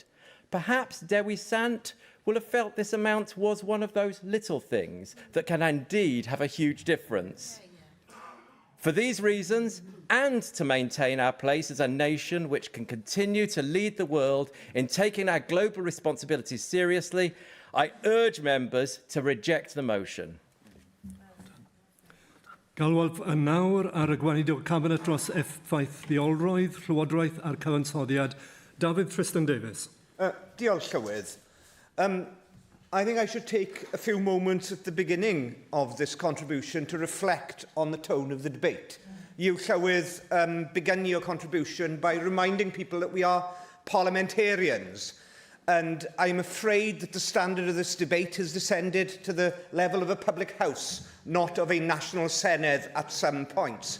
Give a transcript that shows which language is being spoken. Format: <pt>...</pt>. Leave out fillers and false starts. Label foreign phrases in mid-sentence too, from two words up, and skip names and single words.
<en>Perhaps Dewi Sant will have felt this amount was one of those little things that can indeed have a huge difference. For these reasons, and to maintain our place as a nation which can continue to lead the world in taking our global responsibilities seriously, I urge members to reject the motion.</en> <cy>Galwaf yn nawr ar y gweinidog cabinet dros effaith ddiolroedd, Llywodraeth a'r cyfansoddiad. David Tristan Davies. Diolch, Llywydd.</cy> <en>I think I should take a few moments at the beginning of this contribution to reflect on the tone of the debate. You, Llywydd, began your contribution by reminding people that we are parliamentarians. And I'm afraid that the standard of this debate has descended to the level of a public house, not of a national Senedd at some points.</en>